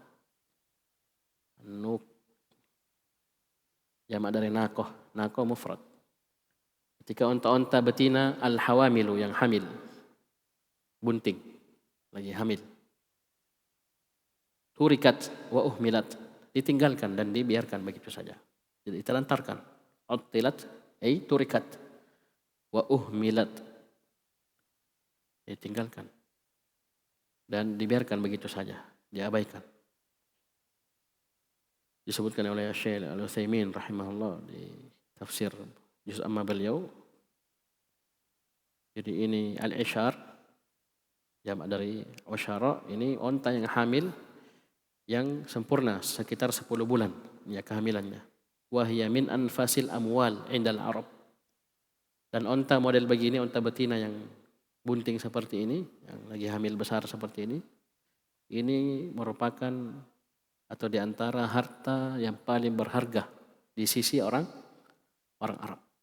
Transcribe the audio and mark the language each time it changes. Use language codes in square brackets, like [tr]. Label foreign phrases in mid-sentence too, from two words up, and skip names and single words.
[id] An-nuq jamak dari naqah, [ar] ناقة مفرد. [id] Ketika onta-onta betina al-hawamilu, yang hamil, bunting, lagi hamil. [ar] تُرِكَتْ وَأُهْمِلَتْ, [id] ditinggalkan dan dibiarkan begitu saja, jadi ditelantarkan. [ar] عُطِّلَتْ أَيْ تُرِكَتْ وَأُهْمِلَتْ, [id] ditinggalkan dan dibiarkan begitu saja, diabaikan. Disebutkan oleh Syekh Al-Utsaimin rahimahullah di tafsir [ar] جزء عمّ [id] beliau. Jadi ini al-ishar, jamak dari usyara, ini onta yang hamil yang sempurna sekitar 10 bulan ya kehamilannya. [ar] وهي من أنفس الأموال عند العرب. [id] Dan onta model begini, onta betina yang bunting seperti ini, yang lagi hamil besar seperti ini merupakan atau di antara harta yang paling berharga di sisi orang Arab.